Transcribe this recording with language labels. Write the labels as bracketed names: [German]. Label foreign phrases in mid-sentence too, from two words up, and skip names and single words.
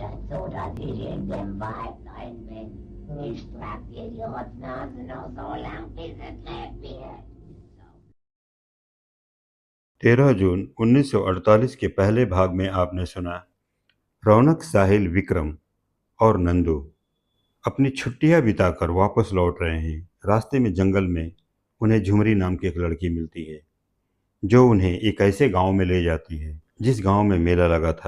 [German] oder direkt dem Wald neuen Wind. Ich trag dir die Rotznase noch so lang, bis es lebt wird. [Hindi] 13 जून 1948 के पहले भाग में आपने सुना रौनक, साहिल, विक्रम और नंदू अपनी छुट्टियां बिताकर वापस लौट रहे हैं। रास्ते में जंगल में उन्हें झुमरी नाम की एक लड़की मिलती है जो उन्हें एक ऐसे गांव में ले जाती है जिस गांव में मेला लगा था।